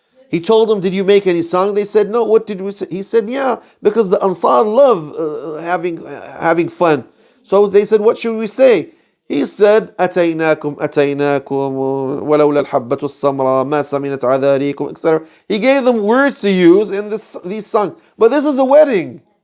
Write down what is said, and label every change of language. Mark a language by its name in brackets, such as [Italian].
[English] He told them, did you make any songs? They said, no. What did we say? He said, yeah, because the Ansar love having fun. So they said, what should we say? He said, [Arabic] أتيناكم ولولا الحبة السمراء ما سمنت عذاريكم, etc. [English] He gave them words to use in these songs. But this is a wedding.